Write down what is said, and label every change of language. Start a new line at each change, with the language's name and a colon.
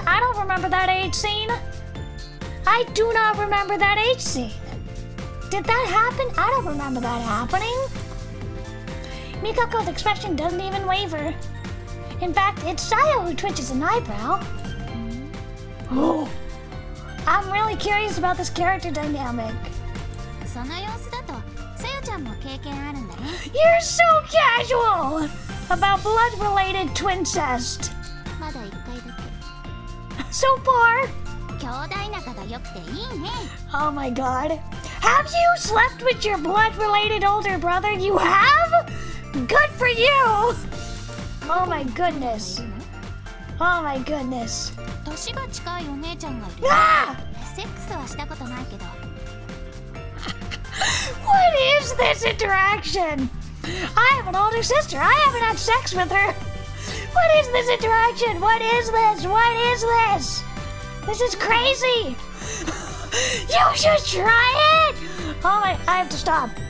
English: I don't remember that age scene. I do not remember that age scene. Did that happen? I don't remember that happening. Mikako's expression doesn't even waver. In fact, it's Sayo who twitches an eyebrow. Oh, I'm really curious about this character dynamic.
Japanese: その様子だとさよちゃんも経験あるんだね。
English: You're so casual about blood-related twincest.
Japanese: まだ1回だけ。
English: So far.
Japanese: 兄弟仲が良くていいね。
English: Oh my god. Have you slept with your blood-related older brother? You have? Good for you! Oh my goodness. Oh my goodness.
Japanese: 年が近いお姉ちゃんがいる。 Ah! セックスはしたことないけど。
English: What is this interaction? I have an older sister. I haven't had sex with her. What is this interaction? What is this? What is this? This is crazy. You should try it. Oh my, I have to stop.